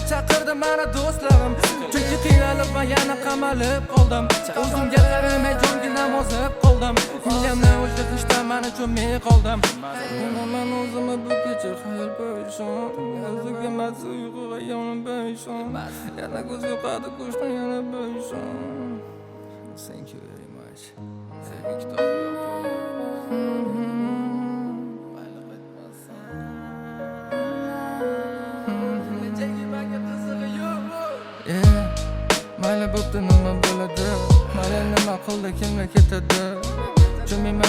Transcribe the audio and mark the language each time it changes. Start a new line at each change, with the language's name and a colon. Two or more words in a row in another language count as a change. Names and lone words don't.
Uzbek: chaqirdi mana do'stlarim chunki qiynalib va yana qamalib qoldim o'zimga qaramay jonginam ozib qoldim miyamni o'sha qishda mana cho'may qoldim man o'zimni bu kecha xayol perishon yozga mas uyquga yonim perishon yana ko'z yo'qadi qo'shni yana perishon
English: thank you very much
Uzbek: sevgi kitobi mayli bo'pti nima bo'ladi mayli nima qildi kimga ketadi jumiyman